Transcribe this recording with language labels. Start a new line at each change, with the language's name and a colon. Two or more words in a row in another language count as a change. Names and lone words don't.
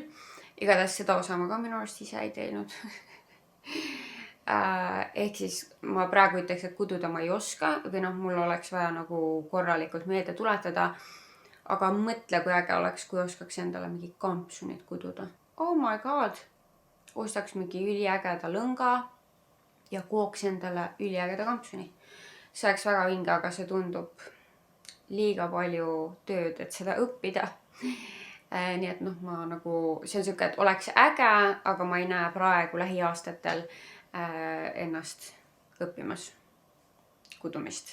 Estonian: Igatahes seda osa ma ka minu arust ise ei teinud. Ehk siis ma praegu ütleks, et kududa ma ei oska või mul oleks vaja nagu korralikult meelde tuletada. Aga mõtle, kui äge oleks, kui oskaks endale mingi kampsunit kududa.
English: Oh my god!
Estonian: Ostaks mingi üliägeda lõnga ja kooks endale üliägeda kampsuni. See oleks väga vinge, aga see tundub liiga palju tööd, et seda õppida. Nii et ma nagu, see on siuke, et oleks äge, aga ma ei näe praegu lähiaastatel ennast õppimas kudumist.